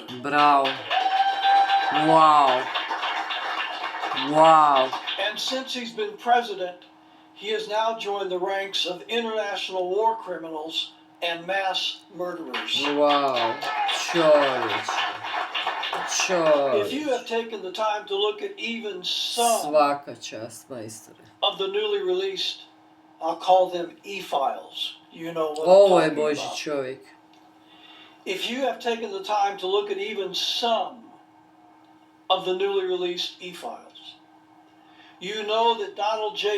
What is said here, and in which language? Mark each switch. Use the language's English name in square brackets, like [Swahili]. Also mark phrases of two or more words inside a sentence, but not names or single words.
[English] Bravo. Wow. Wow. And since he's been president, he has now joined the ranks of international war criminals and mass murderers. [Bosnian] Wow. Čovječ. [English] If you have taken the time to look at even some [Bosnian] Svaka čast, majstore. [English] of the newly released, I'll call them e-files, you know what [Bosnian] Ovo [English] I'm [Bosnian] je [English] talking [Bosnian] Božji [English] about. [Bosnian] čovjek. [English] If you have taken the time to look at even some of the newly released e-files, you know that Donald J.